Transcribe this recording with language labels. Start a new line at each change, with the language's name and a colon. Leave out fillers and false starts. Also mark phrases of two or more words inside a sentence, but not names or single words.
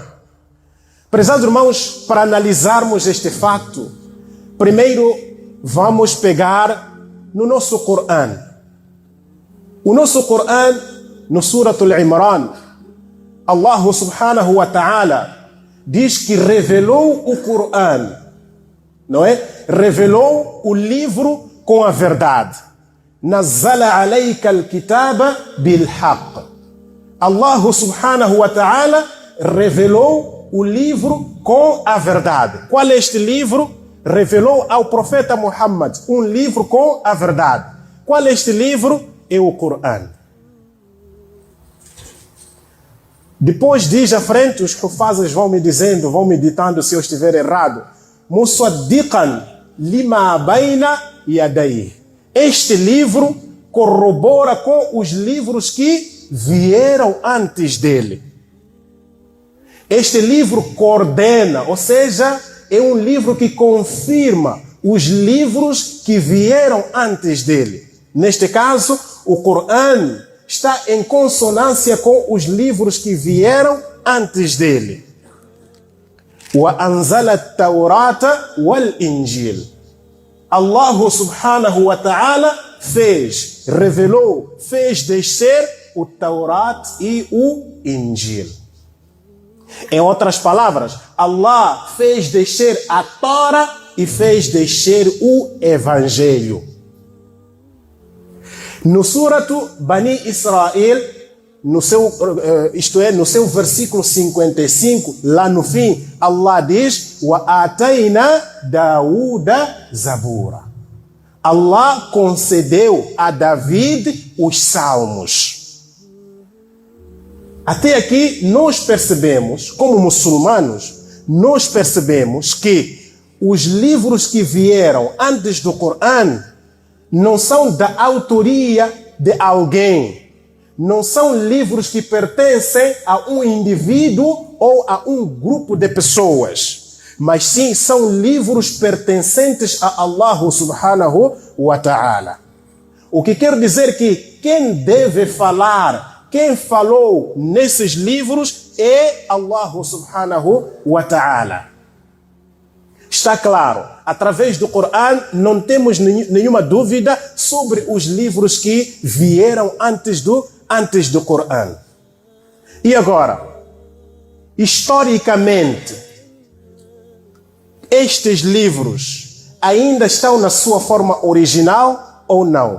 Portuguese: Prezados irmãos, para analisarmos este fato, primeiro vamos pegar no nosso Corão. O nosso Corão, no Suratul Imran, Allah
Arabic: سبحانه وتعالى
Portuguese: diz que revelou o Corão, não é? Revelou o livro com a verdade.
Arabic: نزل عليك الكتاب بالحق.
Portuguese: Allah
Arabic: سبحانه وتعالى
Portuguese: revelou o livro com a verdade. Qual é este livro? Revelou ao profeta Muhammad um livro com a verdade. Qual é este livro? É o Corão. Depois diz à frente, os hufazes vão me dizendo, vão me ditando se eu estiver errado.
Arabic: مصدقا لما بين يديه.
Portuguese: Este livro corrobora com os livros que vieram antes dele. Este livro coordena, ou seja, é um livro que confirma os livros que vieram antes dele. Neste caso, o Corão está em consonância com os livros que vieram antes dele.
Arabic: وأنزل التوراة والإنجيل.
Portuguese: Allah
Arabic: سبحانه وتعالى
Portuguese: revelou, fez descer o Taurat e o Injil. Em outras palavras, Allah fez descer a Torá e fez descer o Evangelho. No suratu Bani Israel, no seu versículo 55, lá no fim, Allah diz:
Arabic: "وآتينا داود زبورا."
Portuguese: Allah concedeu a David os salmos. Até aqui nós percebemos, como muçulmanos, nós percebemos que os livros que vieram antes do Corão não são da autoria de alguém. Não são livros que pertencem a um indivíduo ou a um grupo de pessoas, mas sim são livros pertencentes a Allah
Arabic: سبحانه وتعالى.
Portuguese: O que quer dizer que quem deve falar, quem falou nesses livros é Allah
Arabic: سبحانه وتعالى.
Portuguese: Está claro, através do Corão não temos nenhuma dúvida sobre os livros que vieram antes do Corão. E agora, historicamente, estes livros ainda estão na sua forma original ou não?